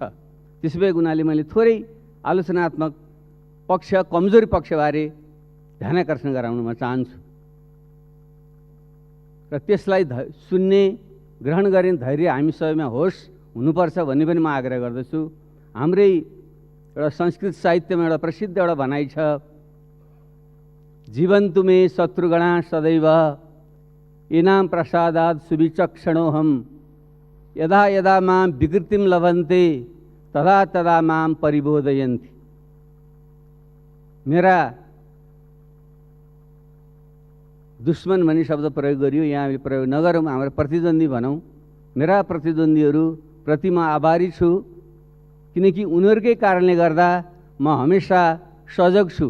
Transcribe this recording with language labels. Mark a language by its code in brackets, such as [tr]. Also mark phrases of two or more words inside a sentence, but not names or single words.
[ne] त्यसो भएको हुनाले मैले थोरै आलोचनात्मक पक्ष, कमजोरी पक्षबारे ध्यानाकर्षण गराउन म चाहन्छु र त्यसलाई सुन्ने, ग्रहण गर्ने धैर्य हामी सबैमा होस्, हुनुपर्छ भन्ने पनि म आग्रह गर्दछु। हाम्रै एउटा संस्कृत साहित्यमा एउटा प्रसिद्ध एउटा भनाइ छ, [sa] जीवन तुमे शत्रुगणा सदैव येनाम प्रसादात सुविचक्षणोहम यदा यदा मां विकृतिम लभन्ते तदा तदा मां परिबोधयन्ति। [ne] मेरा दुश्मन भन्ने शब्द प्रयोग गरियो, यहाँ प्रयोग नगरौँ, हाम्रो प्रतिद्वन्दी भनौँ। मेरा प्रतिद्वन्दीहरू प्रति म आभारी छु, किनकि उनीहरूकै कारणले गर्दा म हमेसा सजग छु।